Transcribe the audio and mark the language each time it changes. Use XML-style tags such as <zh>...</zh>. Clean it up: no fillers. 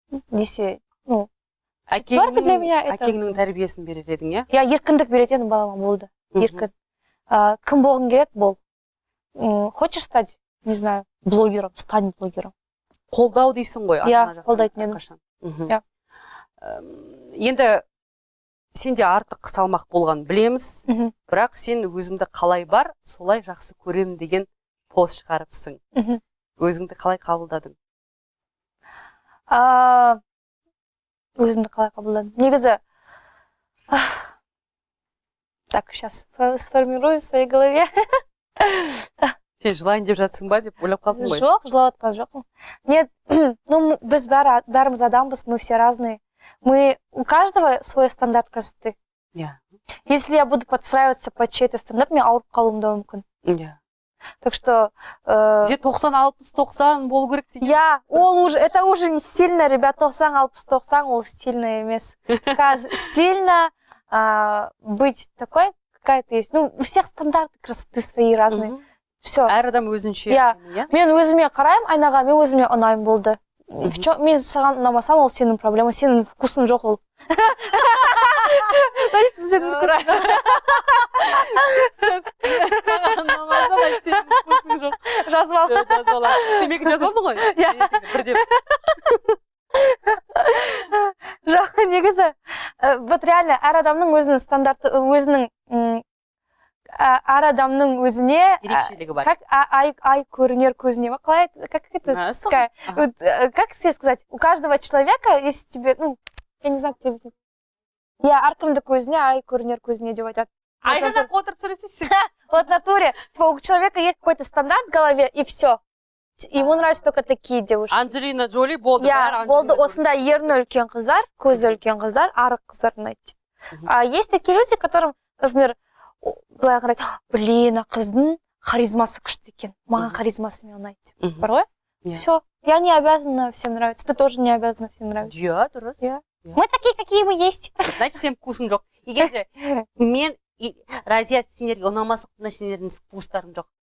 <ru>Десе, ну, четверка для меня это...</ru> <kk>Әкеңнің тәрбиесін берер едің, иә? Я еркіндік беретін едім балама, болды. Еркін. Кім болғың келеді, бол.</kk> <ru>Хочешь стать, не знаю, блогером, стань блогером.</ru> <kk>Қолдау дейсің ғой. Я қолдайтын едім. Енді сенде артық салмақ болған білеміз, бірақ сен өзімді қалай бар, солай жақсы көремін деген пост шығарыпсың. Өзіңді қалай қабылдадың? Өзімді қалай қабылдадым?</kk> <ru>Негізі, так, сейчас сформирую в своей голове.</ru> <kk>Сен жылайын деп жатсың ба деп ойлап қалдың ғой? Жоқ, жылап жатқан жоқпын.</kk> <ru>Нет, ну,</ru> <kk>біз бәріміз адамбыз,</kk> <ru>мы все разные. У каждого свой стандарт красоты. Если я буду подстраиваться под чей-то стандарт,</ru> <kk>мен ауырып қалуым да мүмкін.</kk> <ru>Так что...</ru> <kk>Бізде 90-60-90 болу керек деген.</kk> <ru>Я, это уже не стильно, ребят, 90-60-90</ru> <kk>ол стильно емес.</kk> <ru>Стильно быть такой, какая ты есть. Ну, у всех стандарты красоты свои разные. Все.</ru> <kk>Әр адам өзінше. Мен өзіме қараймын, айнаға, мен өзіме ұнаймын болды. Мен саған ұнамасам, ол сенің проблема, сенің вкусың жоқ ол. Значит, сенің вкусың жоқ. Саған ұнамасам, сенің вкусың жоқ. Жазып ал. Темекі жазып алдың ғой? Бірден. Жоқ, негізі,</kk> <ru>вот реально,</ru> <kk>әр адамның өзінің стандарты, өзінің әр адамның өзіне ерекшелігі бар. Как ай көрінер көзіне, қалай, как это, как себе сказать, у каждого человека, если тебе, ну, я не знаю, как тебе объяснить. Я әркімді көзіне, ай көрінер көзіне деп айтады. Айнада отырып сөйлесейсің.</kk> <ru>Вот в натуре, у человека есть какой-то стандарт в голове, и все. Ему нравятся только такие девушки.</ru> <kk>Анджелина Джоли болды. Я, болды, осында ерні үлкен қыздар, көзі үлкен қыздар, арық қыздар ұнайды.</kk> <ru>А есть такие люди, которым, например,</ru> <kk>былай қарайды, блин, қыздың харизмасы күшті екен, маған харизмасы мен ұнайды. Бар ғой? Все.</kk> <ru>Я не обязана всем нравиться, ты тоже не обязана всем нравиться.</ru> <kk>Ja, дұрыс.</kk> <ru>Мы такие, какие мы есть.</ru> <kk>Значит, сен вкусың жоқ. Егер де мен Разия сендерге ұнамасақ, значит, сендердің вкустарың жоқ.</kk>